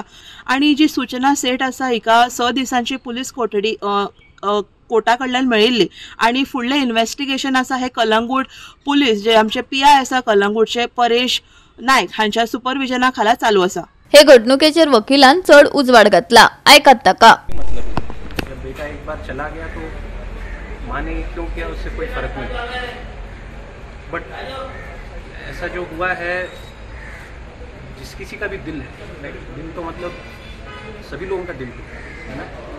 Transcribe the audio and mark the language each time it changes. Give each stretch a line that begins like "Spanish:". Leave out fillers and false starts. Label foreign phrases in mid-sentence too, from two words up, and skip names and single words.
Konkani: आणि जी सूचना सेठ आसा हिका 6 दिसांची पुलीस कोठडी कोर्टा कडल्यान मेळिल्ली आणि फुडलें इन्व्हेस्टिगेशन आसा हे कलंगूट पुलीस जे आमचे PI आसा कलंगूटचे परेश नायक हांच्या सुपरविजना खाला चालू आसा। हे घडणुकेचेर वकिलान चढ उजवाड घातला। ऐकात ताका।
Hindi: जब बेटा एक बार चला गया तो माँ ने क्यों किया उससे कोई फर्क नहीं, बट ऐसा जो हुआ है जिस किसी का भी दिल है, दिल तो मतलब सभी लोगों का दिल है ना।